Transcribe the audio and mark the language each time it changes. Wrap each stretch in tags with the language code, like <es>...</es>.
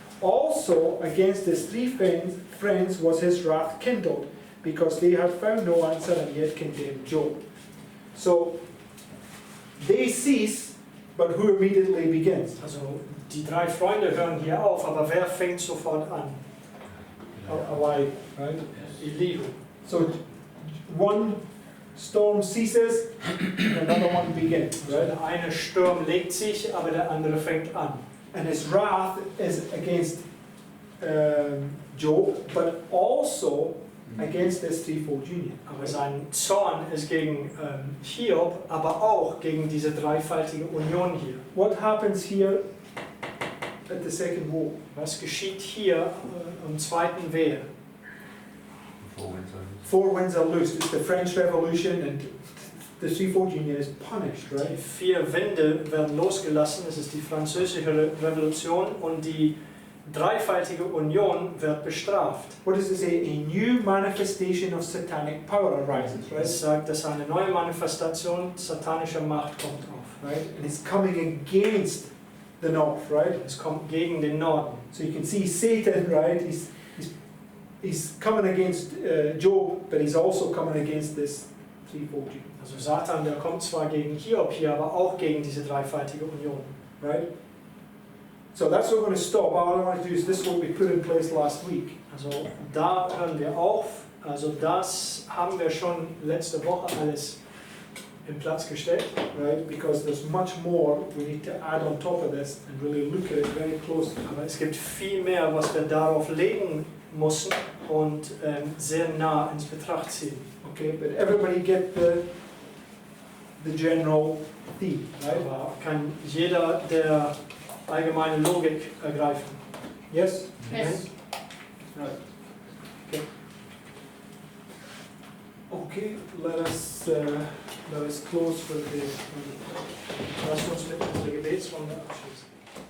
<en>Also against his three friends was his wrath kindled, because they had found no answer and yet condemned Job. So they cease, but who immediately begins?</en> <de>Also die drei Freunde hören hier auf, aber wer fängt sofort an?</de> <en>Elihu, right?</en> <de>Elihu.</de> <en>So one storm ceases, another one begins,</en> <de>So</de> <en>right?</en> <de>der eine Sturm legt sich, aber der andere fängt an.</de> <en>And his wrath is against Job, but also against this threefold union.</en> <de>Aber sein Zorn ist gegen Hiob, aber auch gegen diese dreifaltige Union hier.</de> <en>What happens here at the second woe?</en> <de>Was geschieht hier am zweiten Wehe?</de> <en>Four winds are loosed. It's the French Revolution, and the threefold union is punished,</en> <de>Die</de> <en>right?</en> <de>4 Winde werden losgelassen, es ist die französische Revolution und die dreifaltige Union wird bestraft.</de> <en>What does it say? A new manifestation of satanic power arises, right?</en> <de>Es sagt, dass eine neue Manifestation satanischer Macht kommt auf.</de> <en>Right? And it's coming against the north, right?</en> <de>Es kommt gegen den Norden.</de> <en>So you can see Satan, right? He's coming against Job, but he's also coming against this threefold union,</en> <de>Also Satan, der kommt zwar gegen Hiob hier, aber auch gegen diese dreifaltige Union.</de> <en>right? So that's what we're going to stop. All I want to do is this is what we put in place last week.</en> <de>Also da hören wir auf. Also das haben wir schon letzte Woche alles in Platz gestellt.</de> <en>Right? Because there's much more we need to add on top of this and really look at it very closely.</en> <de>Aber es gibt viel mehr, was wir darauf legen müssen und sehr nah ins Betracht ziehen.</de> <en>Okay, but everybody get the general theme, right?</en> <de>Aber kann jeder der allgemeine Logik ergreifen?</de> <en>Yes? Yes. Right. Okay, let us close for the</en> <de>Lasst uns mit unserer Gebetsrunde abschließen.</de>